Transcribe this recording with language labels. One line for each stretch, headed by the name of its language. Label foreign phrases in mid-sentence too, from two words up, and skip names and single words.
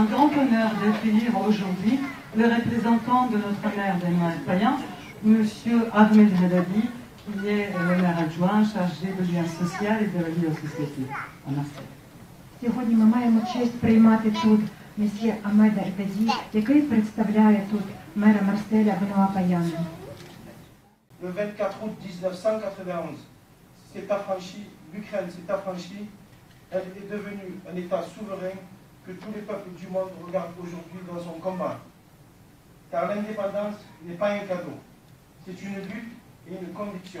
French: grand honneur d'accueillir aujourd'hui le représentant de notre maire d'Emmanuel Payan, M. Ahmed Haddadi, qui est le maire adjoint chargé de lien social et de la vie associative à Marseille.
Ukrainian: Сьогодні ми маємо честь приймати тут месьє Ахмеда Хададі, який представляє тут мера Марселя Бенуа Паяна.
French: Le 24 août 1991, l'Ukraine s'est affranchie, elle est devenue un État souverain que tous les peuples du monde regardent aujourd'hui dans son combat. Car l'indépendance n'est pas un cadeau, c'est une lutte et une conviction.